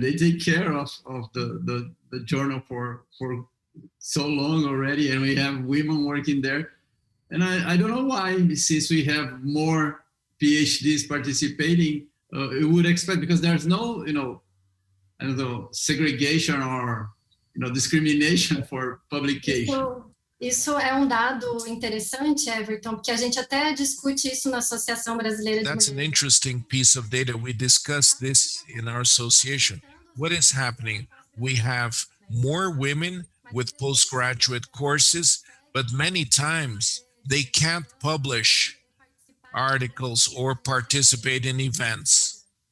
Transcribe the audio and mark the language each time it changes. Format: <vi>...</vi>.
<en>They take care of the journal for so long already, and we have women working there. And I don't know why, since we have more PhDs participating, we would expect, because there's no, I don't know, segregation or, discrimination for publication.</en> <pt>Isso é dado interessante, Everton, porque a gente até discute isso na Associação Brasileira de</pt> <en>That's an interesting piece of data. We discussed this in our association. What is happening? We have more women with postgraduate courses, but many times they can't publish articles or participate in events.</en>